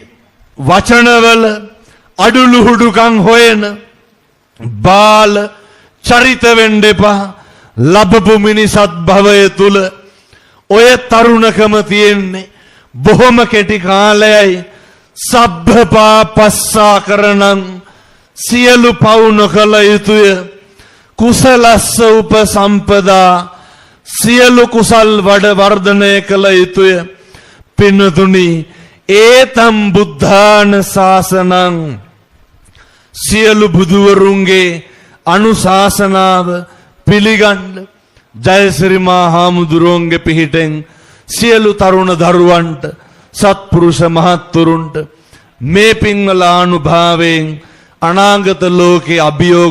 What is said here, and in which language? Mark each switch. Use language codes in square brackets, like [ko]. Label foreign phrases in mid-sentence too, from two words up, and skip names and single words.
[si] වචනවල අඩුලුහුඩුකම් හොයන බාල චරිත වෙන්න එපා ලැබපු මිනිසත් භවය තුල ඔය තරුණකම තියෙන්නේ බොහොම කෙටි කාලයයි [pi] සබ්බපාපස්සා කරනං [si] සියලු පව් නොකළ යුතුය [pi] කුසලස්ස උපසම්පදා [si] සියලු කුසල් වඩ වර්ධනය කළ යුතුය පින්නතුනි [pi] ඒතම් බුද්ධාන ශාසනං [si] සියලු බුදුවරුන්ගේ අනුශාසනාව පිළිගන්න ජයසිරි මා හාමුදුරුවන්ගේ පිහිටෙන් සියලු තරුණ දරුවන්ට සත්පුරුෂ මහත්තුරුන්ට මේ පින්වල අනුභවයෙන් අනාගත ලෝකේ අභියෝග